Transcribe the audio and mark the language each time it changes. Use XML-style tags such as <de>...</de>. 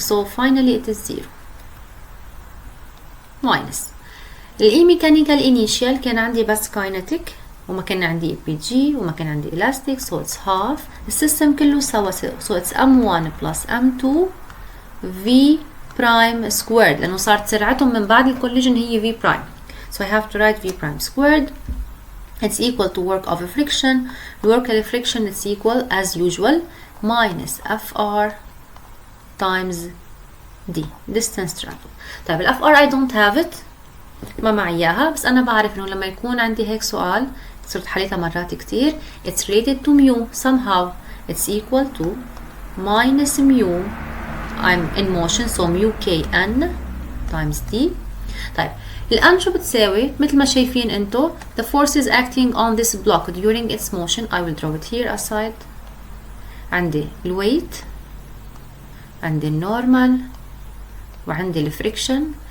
<en>So finally it is 0 minus</en> <ar>الاي ميكانيكال initial كان عندي بس kinetic وما كان عندي EPG وما كان عندي elastic.</ar> <en>So it's half.</en> <ar>السيستم كله سوا.</ar> <en>So it's M1 plus M2 V prime squared</en> <ar>لأنه صارت سرعتهم من بعد الكوليجن هي</ar> <en>V prime. So I have to write V prime squared. It's equal to work of friction. Work of friction is equal as usual minus FR times D, distance travel.</en> <ar>طيب ال FR</ar> <en>I don't have it،</en> <ar>ما معي إياها، بس أنا بعرف إنه لما يكون عندي هيك سؤال صرت حليتها مرات كتير.</ar> <en>It's related to mu somehow. It's equal to minus mu. I'm in motion, so mu Kn times D.</en> <ar>طيب الآن شو بتساوي؟ مثل ما شايفين انتو</ar> <en>the forces acting on this block during its motion. I will draw it here aside.</en> <ar>عندي الويت، عندي النورمال، وعندي الفريكشن.</ar>